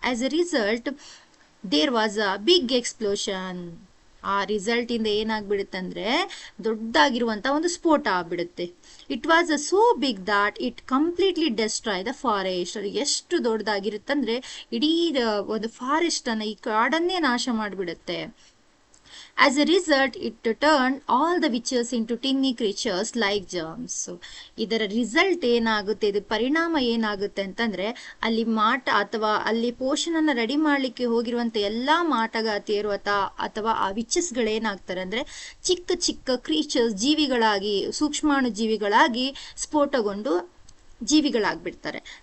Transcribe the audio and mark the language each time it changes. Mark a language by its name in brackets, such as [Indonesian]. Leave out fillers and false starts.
[English] As a result there was a big explosion. [Kannada] ಆ result ಇಂದ ಏನಾಗ್ಬಿಡುತ್ತೆ ಅಂದ್ರೆ ದೊಡ್ಡದಾಗಿರುವಂತ ಒಂದು ಸ್ಫೋಟ ಆಗ್ಬಿಡುತ್ತೆ. [English] It was a so big that it completely destroy the forest. [Kannada] ಅದು ಎಷ್ಟು ದೊಡ್ಡದಾಗಿರುತ್ತಂದ್ರೆ ಇಡೀ ಒಂದು ಫಾರೆಸ್ಟ್ ಅನ್ನ, ಈ ಕಾಡನ್ನೇ ನಾಶ ಮಾಡಿಬಿಡುತ್ತೆ. [English] As a result, it turned all the witches into tiny creatures like germs. [Kannada] ಇದರ ರಿಸಲ್ಟ್ ಏನಾಗುತ್ತೆ, ಇದು ಪರಿಣಾಮ ಏನಾಗುತ್ತೆ ಅಂತಂದ್ರೆ ಅಲ್ಲಿ ಮಾಟ ಅಥವಾ ಅಲ್ಲಿ ಪೋಷಣನ ರೆಡಿ ಮಾಡ್ಲಿಕ್ಕೆ ಹೋಗಿರುವಂತ ಎಲ್ಲಾ ಮಾಟಗಾತಿಯರು ಅಥವಾ ಆ ವಿಚಸ್ಗಳೇನಾಗ್ತಾರೆ ಅಂದ್ರೆ ಚಿಕ್ಕ ಚಿಕ್ಕ ಕ್ರೀಚರ್ಸ್, ಜೀವಿಗಳಾಗಿ, ಸೂಕ್ಷ್ಮಾಣು ಜೀವಿಗಳಾಗಿ ಸ್ಫೋಟಗೊಂಡು ಜೀವಿಗಳಾಗ್ಬಿಡ್ತಾರೆ.